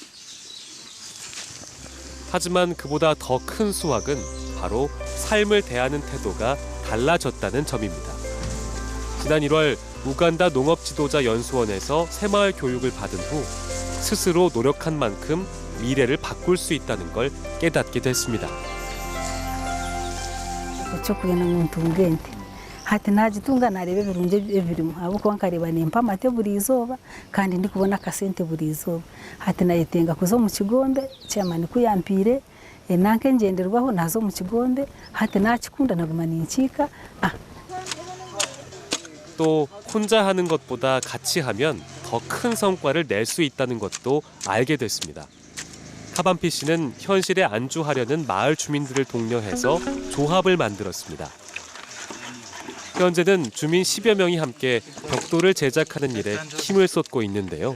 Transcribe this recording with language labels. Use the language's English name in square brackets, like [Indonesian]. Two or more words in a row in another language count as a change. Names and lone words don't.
[Korean] 하지만 그보다 더 큰 수확은 바로 삶을 대하는 태도가 달라졌다는 점입니다. 지난 1월 우간다 농업지도자연수원에서 새마을 교육을 받은 후 스스로 노력한 만큼 미래를 바꿀 수 있다는 걸 깨닫게 됐습니다. [Nyankole] hati najitunga nareba ebirungi ebirimu habwokuba nkareba nimpa amate buri izooba kandi ndikubona akasente buri izooba hati nayetenga kuza omu kigonde kyamani kuyampire nanke ngenderwaho naza omu kigonde hati nakikunda naguma ninkiika. [Korean] 또 혼자 하는 것보다 같이 하면 더 큰 성과를 낼 수 있다는 것도 알게 됐습니다. 카반피 씨는 현실에 안주하려는 마을 주민들을 독려해서 조합을 만들었습니다. 현재는 주민 10여 명이 함께 벽돌을 제작하는 일에 힘을 쏟고 있는데요.